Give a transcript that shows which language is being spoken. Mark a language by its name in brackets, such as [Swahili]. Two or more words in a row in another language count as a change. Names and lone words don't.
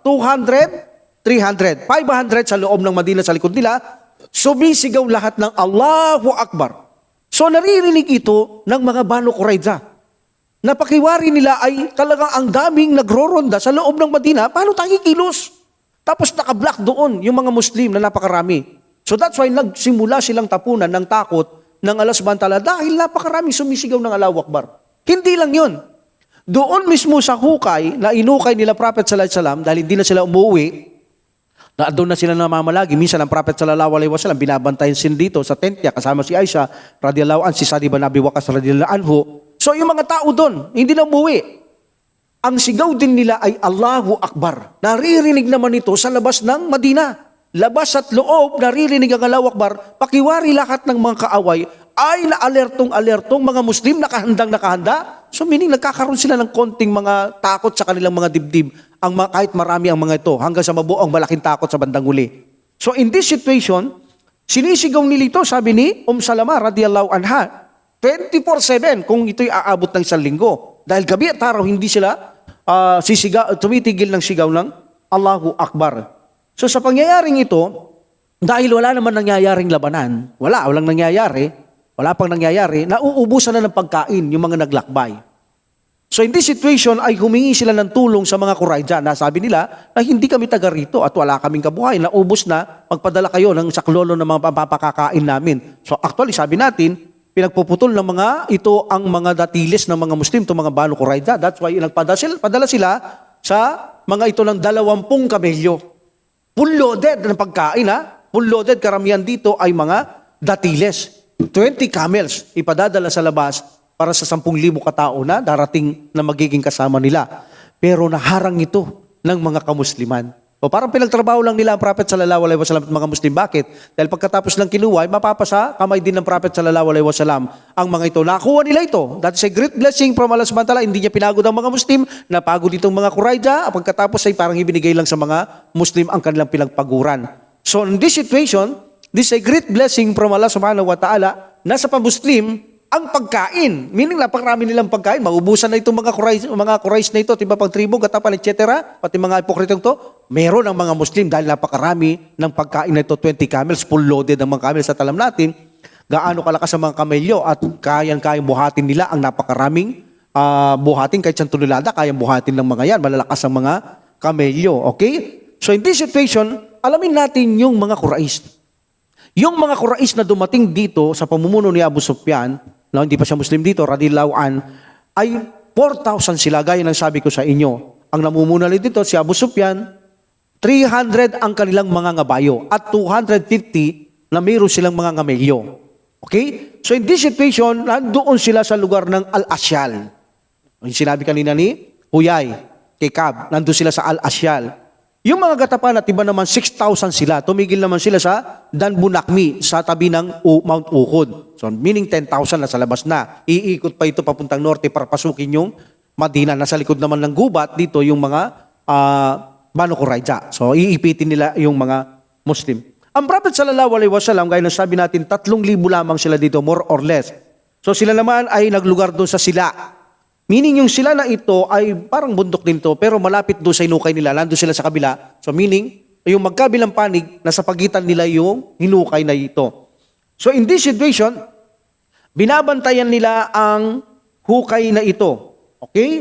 [Filipino] 200, 300, 500 sa loob ng Madina sa likod nila, sumisigaw lahat ng [Arabic] الله أكبر. [Filipino] So naririnig ito ng mga Banu Quraiza. Napakiwari nila ay talagang ang daming nagroronda sa loob ng Madina, paano tayo kilos? Tapos nakablock doon yung mga Muslim na napakarami. [English] So that's why [Filipino] nagsimula silang tapunan ng takot ng Allah [Arabic] سبحانه وتعالى [Filipino] dahil napakaraming sumisigaw ng [Arabic] الله أكبر. [Filipino] Hindi lang yun. Doon mismo sa hukay na inukay nila Prophet [Arabic] صلى الله عليه وسلم [Filipino] dahil hindi na sila umuwi, na doon na sila namamalagi. Minsan ang Prophet [Arabic] صلى الله عليه وسلم [Filipino] binabantayan sin dito sa tent niya kasama si Aisha [Arabic] رضي الله عنها, [Filipino] si Sa'd ibn Abi Waqqas [Arabic] رضي الله عنه. [Filipino] So yung mga tao doon, hindi na umuwi. Ang sigaw din nila ay [Arabic] الله أكبر. [Filipino] Naririnig naman ito sa labas ng Madina. Labas at loob, naririnig ang [Arabic] الله أكبر, [Filipino] pakiwari lahat ng mga kaaway ay na-alertong mga Muslim, nakahanda. [English] So meaning [Filipino] nagkakaroon sila ng konting mga takot sa kanilang mga dibdib, kahit marami ang mga ito, hanggang sa mabuo ang malaking takot sa bandang huli. [English] So in this situation, [Filipino] sinisigaw nila ito, sabi ni Salama [Arabic] رضي الله عنها, [Filipino] 24/7 kung ito'y aabot ng 1 linggo. Dahil gabi at araw, hindi sila tumitigil ng sigaw ng [Arabic] الله أكبر. [Filipino] So sa pangyayaring ito, dahil wala naman nangyayaring labanan, walang nangyayari, wala pang nangyayari, nauubusan na ng pagkain yung mga naglakbay. [English] So in this situation [Filipino] ay humingi sila ng tulong sa mga Qurayza na sabi nila na hindi kami taga rito at wala kaming kabuhay, naubos na, magpadala kayo ng saklolo ng mga papakakain namin. [English] So actually [Filipino] sabi natin, pinagpuputol ng mga ito ang mga datiles ng mga Muslim, itong mga Banu Qurayza. [English] That's why [Filipino] padala sila sa mga ito ng 20 kamelyo. [English] Full loaded [Filipino] ng pagkain ha. [English] Full loaded, [Filipino] karamihan dito ay mga datiles. [English] 20 camels [Filipino] ipadadala sa labas para sa 10,000 katao na darating na magiging kasama nila. Pero naharang ito ng mga kamusliman. O parang pinagtrabaho lang nila ang Prophet [Arabic] صلى الله عليه وسلم [Filipino] at mga Muslim. Bakit? Dahil pagkatapos ng kinuha, mapapasa kamay din ng Prophet [Arabic] صلى الله عليه وسلم [Filipino] ang mga ito. Nakuha nila ito. [English] That is a great blessing from Allah [Arabic] سبحانه وتعالى. [Filipino] Hindi niya pinagod ang mga Muslim, napagod itong mga Qurayza. Pagkatapos ay parang ibinigay lang sa mga Muslim ang kanilang pinagpaguran. [English] So in this situation, this is a great blessing from Allah [Arabic] سبحانه وتعالى [Filipino] na sa pa-Muslim, ang pagkain, meaning napakarami nilang pagkain, maubusan na itong mga Quraysh na ito, tiba pang tribo, gatapan, etc. Pati mga hipokritong to, meron ang mga Muslim dahil napakarami ng pagkain na ito, [English] 20 camels, full loaded [Filipino] ang mga camels at alam natin, gaano kalakas ang mga kamelyo at kayang buhatin nila ang napakaraming buhatin, kahit siyang tululada, kayang buhatin ng mga yan, malalakas ang mga kamelyo, okay? [English] So in this situation, [Filipino] alamin natin yung mga Quraysh. Yung mga Quraysh na dumating dito sa pamumuno ni Abu Sufyan, no, hindi pa siya Muslim dito, [Arabic] رضي الله عن, [Filipino] ay 4,000 sila, gaya ng sabi ko sa inyo. Ang namumuno dito si Abu Sufyan, 300 ang kanilang mga ngabayo at 250 na mayroon silang mga ngamelyo. [English] Okay? So in this situation, [Filipino] nandoon sila sa lugar ng Al-Asyal. Yung sinabi kanina ni Huyay, kay Kab, nandoon sila sa Al-Asyal. Yung mga gatapan at iba naman 6,000 sila, tumigil naman sila sa Danbunakmi sa tabi ng Mount Uhud. [English] So meaning [Filipino] 10,000 na sa labas na. Iikot pa ito papuntang norte para pasukin yung Madina. Nasa likod naman ng gubat dito yung mga Banu Qurayza. So iipitin nila yung mga Muslim. Ang Prophet [Arabic] صلى الله عليه وسلم, [Filipino] gaya ng sabi natin, 3,000 lamang sila dito, [English] more or less. [Filipino] So sila naman ay naglugar doon sa Sila. Meaning yung sila na ito ay parang bundok din to, pero malapit doon sa hinukay nila, nandun sila sa kabila. [English] So meaning, [Filipino] yung magkabilang panig, nasa pagitan nila yung hinukay na ito. [English] So in this situation, [Filipino] binabantayan nila ang hukay na ito. Okay?